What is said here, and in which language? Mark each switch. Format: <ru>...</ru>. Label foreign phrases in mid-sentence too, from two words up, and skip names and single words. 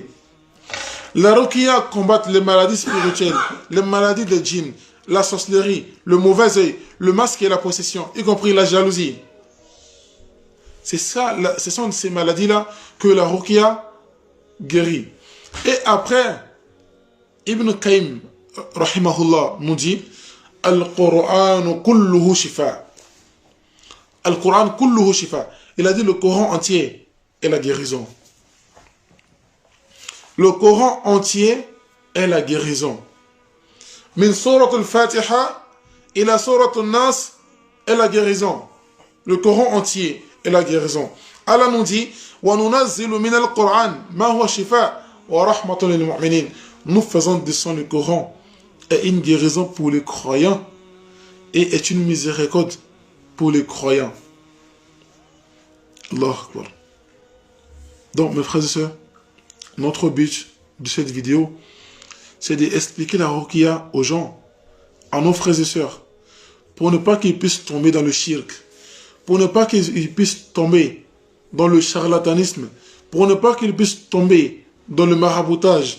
<fr>La ruqya combat les maladies spirituelles, les maladies de djinn, la sorcellerie, le mauvais œil, le masque et la possession, y compris la jalousie. C'est ça, ce sont ces maladies-là que la ruqya guérit. Et après, Ibn Qayyim, rahimahullah, nous dit</fr> <ar>القرآن كله شفاء. القرآن كله شفاء.</ar> <fr>Il a dit le Coran entier est la guérison. Le Coran entier est la guérison.</fr> <ar>من سورة الفاتحة إلى سورة الناس</ar> <fr>est la guérison. Le Coran entier est la guérison. Allah nous dit</fr> <ar>وننزل من القرآن ما هو شفاء ورحمة للمؤمنين.</ar> <fr>Nous faisons descendre le Coran est une guérison pour les croyants et est une miséricorde pour les croyants.</fr> <ar>الله أكبر.</ar> <fr>Donc mes frères et sœurs, notre but de cette vidéo, c'est d'expliquer la ruqya aux gens, à nos frères et sœurs, pour ne pas qu'ils puissent tomber dans le shirk, pour ne pas qu'ils puissent tomber dans le charlatanisme, pour ne pas qu'ils puissent tomber dans le maraboutage.</fr>